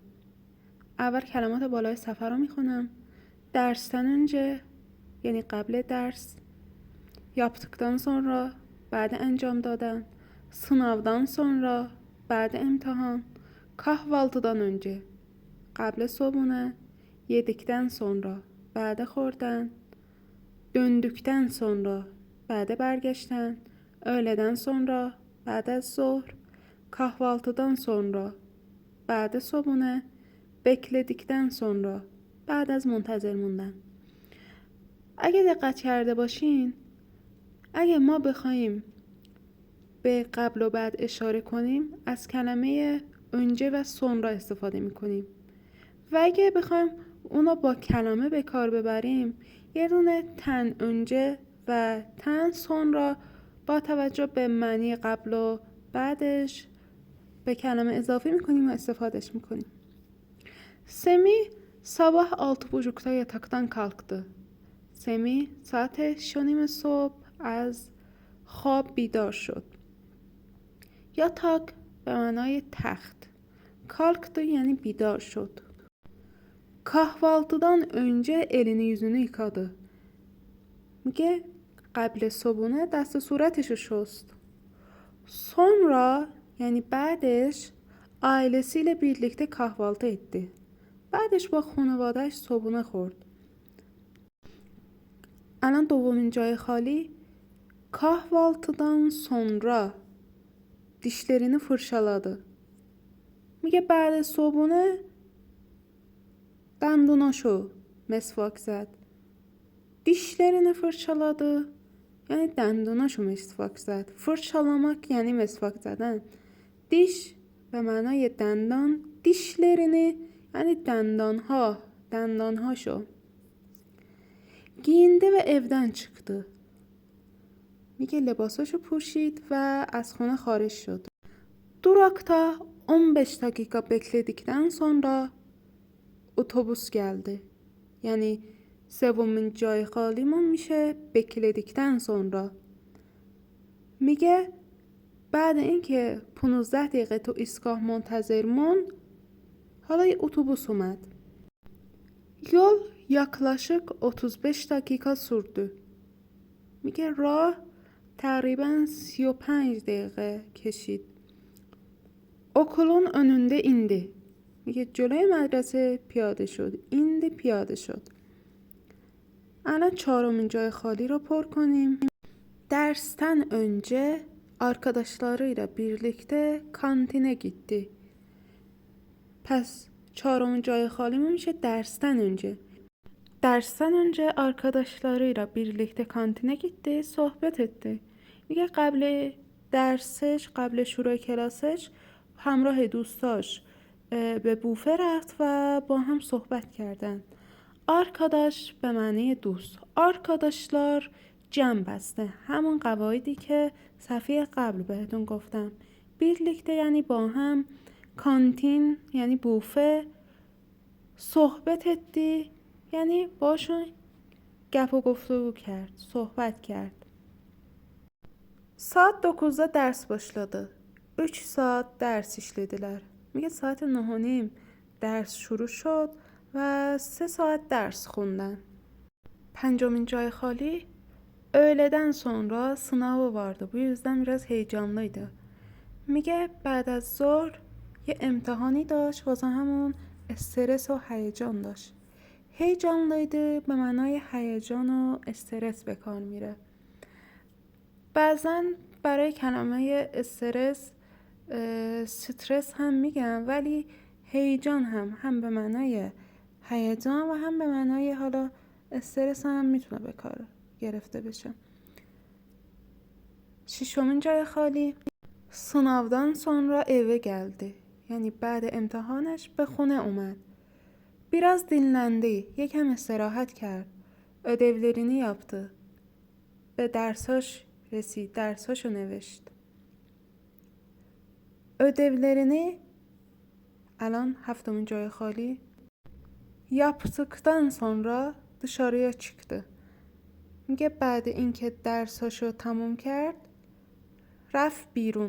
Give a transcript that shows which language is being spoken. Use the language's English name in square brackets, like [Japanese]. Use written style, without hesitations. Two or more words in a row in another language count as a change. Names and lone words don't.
[Persian] اول کلمات بالای صفحه رو میخونم. [Turkish] dersten önce [Persian] یعنی قبل درس. [Turkish] yaptıktan sonra [Persian] بعد انجام دادن. [Turkish] sınavdan sonra [Persian] بعد امتحان. [Turkish] kahvaltıdan önce [Persian] قبل صبحونه. [Turkish] yedikten sonra [Persian] بعد خوردن. [Turkish] döndükten sonra [Persian] بعد برگشتن. [Turkish] öğleden sonra [Persian] بعد از ظهر. [Turkish] kahvaltıdan sonra [Persian] بعد صبحونه. [Turkish] bekledikten sonra [Persian] بعد از منتظر موندن. اگه دقت کرده باشین اگه ما بخوایم به قبل و بعد اشاره کنیم از کلمه önce و sonra استفاده میکنیم و اگه بخوایم اونو با کلمه به کار ببریم یه دونه تن önce و تن sonra با توجه به معنی قبل و بعدش به کلمه اضافه میکنیم و استفادهش میکنیم. [Turkish] Semih sabah 6:30'da yataktan kalktı. [Persian] Semih saat 6 صبح از خواب بیدار شد. yatak به معنای تخت. kalktı یعنی بیدار شد. [Turkish] kahvaltıdan önce elini yüzünü yıkadı. [Persian] میگه قبل صبحونه دست و صورتشو شست. [Turkish] sonra [Persian] یعنی بعدش [Turkish] ailesiyle birlikte kahvaltı etti. [Persian] بعدش با خانواده‌اش صبحونه خورد. الان دومین جای خالی [Turkish] kahvaltıdan sonra dişlerini fırçaladı. [Persian] میگه بعد صبحونه دندوناشو مسواک زد. [Turkish] dişlerini fırçaladı [Persian] یعنی دندوناشو مسواک زد. fırçalamak یعنی مسواک زدن. diş به معنای دندان، dişlerini یعنی دندانهاشو. [Turkish] giyindi ve evden çıktı. [Persian] میگه لباساشو پوشید و از خونه خارج شد. [Turkish] Durakta 15 dakika bekledikten sonra otobüs geldi. [Persian] Yani سومین جای خالیمون میشه [Turkish] bekledikten sonra. [Persian] میگه بعد اینکه 15 دقیقه تو ایستگاه منتظر موند حالا یه اتوبوس اومد. [Turkish] Yol yaklaşık 35 dakika sürdü. [Persian] میگه راه تقریبا 35 دقیقه کشید. [Turkish] okulun önünde indi. [Persian] میگه جلوی مدرسه پیاده شد. ایندی پیاده شد. الان چهارمین جای خالی رو پر کنیم. [Turkish] Dersten önce arkadaşlarıyla birlikte kantine gitti. [Persian] پس چهارمین جای خالیمون میشه [Turkish] dersten önce. Dersten önce arkadaşlarıyla birlikte kantine gitti, sohbet etti. [Persian] میگه قبل درسش، قبل شروع کلاسش همراه دوستاش به بوفه رفت و با هم صحبت کردن. arkadaş به معنی دوست. arkadaşlar جمع بسته، همون قواعدی که صفحه قبل بهتون گفتم. birlikte یعنی با هم، کانتین یعنی بوفه، صحبت etti یعنی باشون گپ و گفتگو کرد، صحبت کرد. [Turkish] saat 9'da ders başladı. 3 saat ders işlediler. [Persian] میگه ساعت 9:30 درس شروع شد و [Turkish] 3 saat ders [Persian] خوندن. پنجمین جای خالی [Turkish] öğleden sonra sınavı vardı. Bu yüzden biraz heyecanlıydı. [Persian] میگه بعد از ظهر یه امتحانی داشت، واسه همون استرس و هیجان داشت. heyecanlıydı به معنای هیجان و استرس به کار میره. بعضن برای کلمه استرس سترس هم میگن، ولی هیجان هم به معنای هیجان و هم به معنای حالا استرس هم میتونه به کار گرفته بشه. ششمین جای خالی [Turkish] sınavdan sonra eve geldi. [Persian] یعنی بعد امتحانش به خونه اومد. [Turkish] biraz dinlendi. [Persian] یکم استراحت کرد. [Turkish] ödevlerini yaptı. [Persian] به درساش رسید. درساشو نوشت. ödevlerini الان هفتمین جای خالی [Turkish] yaptıktan sonra dışarıya çıktı. [Persian] میگه بعد اینکه درساشو تموم کرد رفت بیرون.